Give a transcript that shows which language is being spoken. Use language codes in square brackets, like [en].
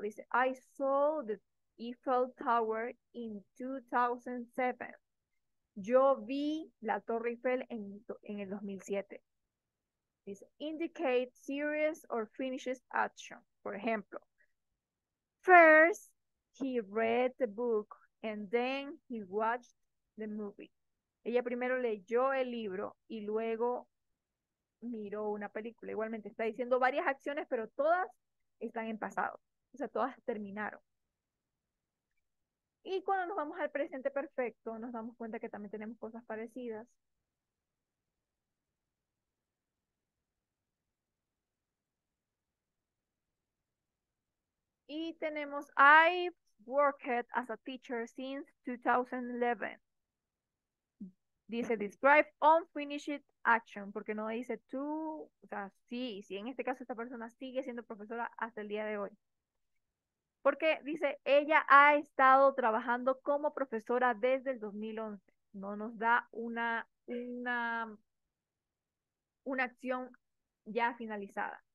[es] Dice, [en] I saw the Eiffel Tower in 2007. [es] Yo vi la Torre Eiffel en el 2007. Dice, [en] indicate series or finishes action. [es] Por ejemplo, [en] first he read the book and then he watched the movie. [es] Ella primero leyó el libro y luego miró una película. Igualmente está diciendo varias acciones, pero todas están en pasado. O sea, todas terminaron. Y cuando nos vamos al presente perfecto, nos damos cuenta que también tenemos cosas parecidas. Y tenemos, [en] I've worked as a teacher since 2011. [es] Dice, [en] describe unfinished action, [es] porque no dice tú, o sea, sí, en este caso esta persona sigue siendo profesora hasta el día de hoy. Porque dice, ella ha estado trabajando como profesora desde el 2011. No nos da una acción ya finalizada.